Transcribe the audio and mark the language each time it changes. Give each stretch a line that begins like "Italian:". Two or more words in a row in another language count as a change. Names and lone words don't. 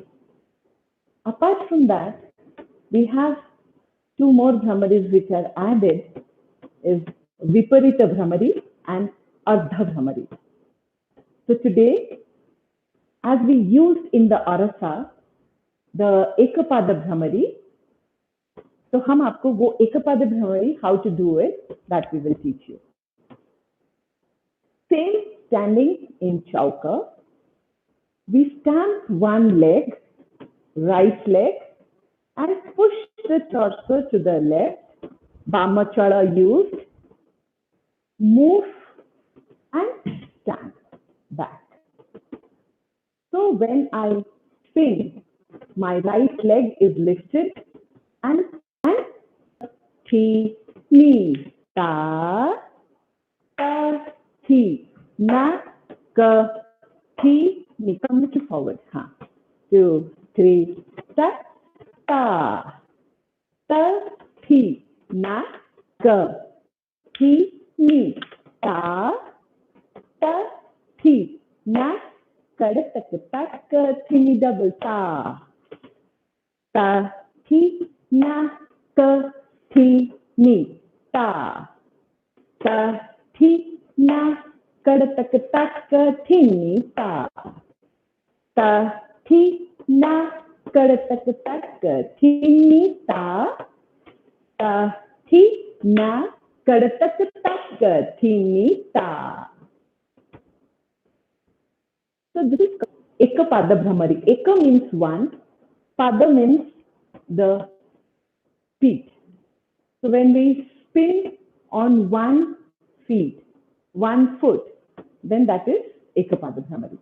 English: Apart from that, we have two more Bhramaris which are added, is Viparita Bhramari and Ardha Bhramari. So today, as we used in the Arasa, the Ekapada Bhramari, so
Hindi: हम आपको वो
English: Ekapada Bhramari, how to do it, that we will teach you. Same standing in Chauka, we stamp one leg, right leg, and push the torso to the left, Bamachala used, move and stand back. So when I spin, my right leg is lifted and thi, ni, ta, thi, na, ka, thi, ni. Come a little forward. 2, 3, ta, thi, na, ka, thi, ni, ta, thi, na, kadak, thi, double ta, thi, na, ka, thi, ni, ta. Ta, thi, na, kadatak tak, thini, ta. Ta, thi, na, kadatak tak, thini, ta. Ta, thi, na, kadatak tak, thini, ta. So this is Eka Pada Bhramari. Eka means one, Pada means the feet. So when we spin on one feet, 1 foot, then that is Ekapada Bhramari.